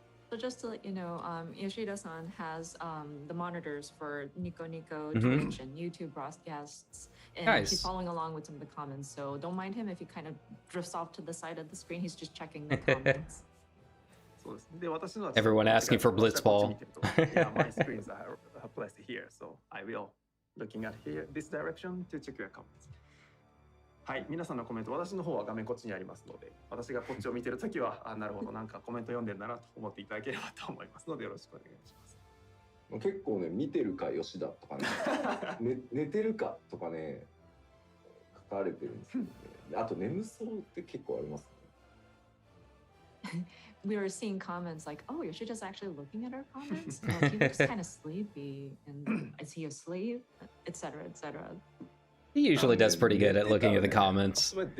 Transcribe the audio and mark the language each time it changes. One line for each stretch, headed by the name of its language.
English: So just to let you know, Yoshida-san has the monitors for Nico Nico, Twitch, and YouTube broadcasts, and he's following along with some of the comments. So don't mind him if he kind of drifts off to the side of the screen. He's just checking the comments. Everyone asking for Blitzball. Yeah, my screens are placed here, so I will looking at here this direction to check your comments.
Japanese: はい、皆さんのコメント、私の方は画面こっちにありますので、私がこっちを見てるときは、なるほど、なんかコメント読んでんだなと思っていただければと思いますので、よろしくお願いします。結構ね、見てるか吉田とかね、寝てるかとかね、書かれてるんですよね。あと眠そうって結構ありますね。
English: We were seeing comments like, "Oh, Yoshida's actually looking at our comments. Oh, he looks kind of sleepy, and is he asleep?" Etc. Etc. He usually does pretty good at looking at the comments.